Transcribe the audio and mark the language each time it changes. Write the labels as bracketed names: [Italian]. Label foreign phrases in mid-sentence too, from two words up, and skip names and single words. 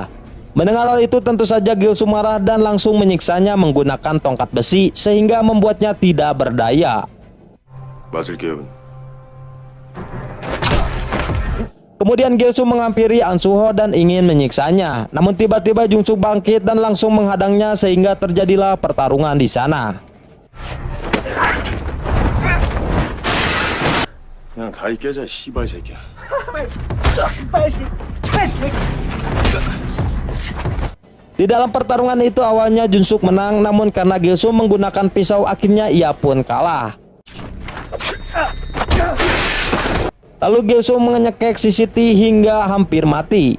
[Indonesian] Mendengar hal itu tentu saja Gilsu marah dan langsung menyiksanya menggunakan tongkat besi sehingga membuatnya tidak berdaya. [Korean] 맞을게요. [Indonesian] Kemudian Gil Soo menghampiri An Soo-ho dan ingin menyiksanya. Namun tiba-tiba Jung Suk bangkit dan langsung menghadangnya sehingga terjadilah pertarungan di sana. [Korean] 그냥 다이 깨자, 씨발 새끼야. [Indonesian] Di dalam pertarungan itu awalnya Jun Suk menang, namun karena Gil Soo menggunakan pisau akhirnya ia pun kalah. Lalu Gil Soo mengekek si Siti hingga hampir mati.